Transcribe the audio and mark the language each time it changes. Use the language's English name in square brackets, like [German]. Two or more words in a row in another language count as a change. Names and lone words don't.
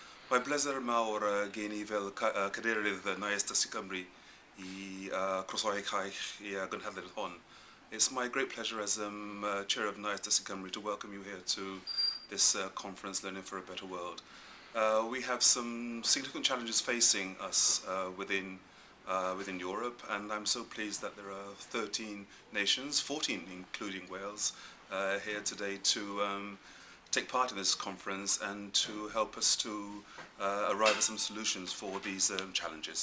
[Welsh] Mae bleser mawr gen I fel cadeirydd NIACE Cymru I croesawu eich I gynhadledd hon. [English] It's my great pleasure as Chair of NIACE Cymru to welcome you here to this conference, Learning for a Better World. We have some significant challenges facing us within Europe, and I'm so pleased that there are 13 nations, 14 including Wales, here today to take part in this conference and to help us to arrive at some solutions for these challenges.